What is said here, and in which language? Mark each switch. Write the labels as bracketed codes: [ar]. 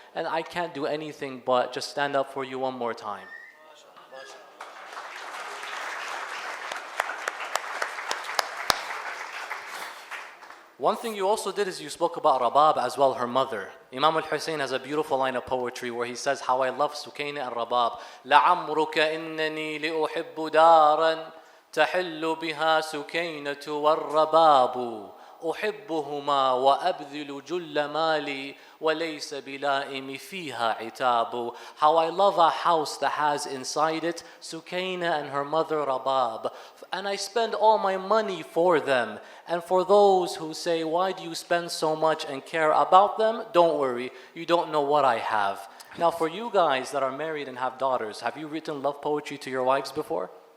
[en] And I can't do anything but just stand up for you one more time. One thing you also did is you spoke about Rabab as well, her mother. Imam Hussain has a beautiful line of poetry where he says how I love Sukaina and Rabab. [ar] لَعَمْرُكَ إِنَّنِي لِأُحِبُّ دَارًا تَحِلُّ بِهَا سُكَيْنَةُ وَالرَّبَابُ أحبهما وأبذل جل مالي وليس بلائم فيها عتاب. [en] How I love a house that has inside it Sukaina and her mother Rabab, and I spend all my money for them. And for those who say, why do you spend so much and care about them? Don't worry, you don't know what I have. Now for you guys that are married and have daughters, have you written love poetry to your wives before?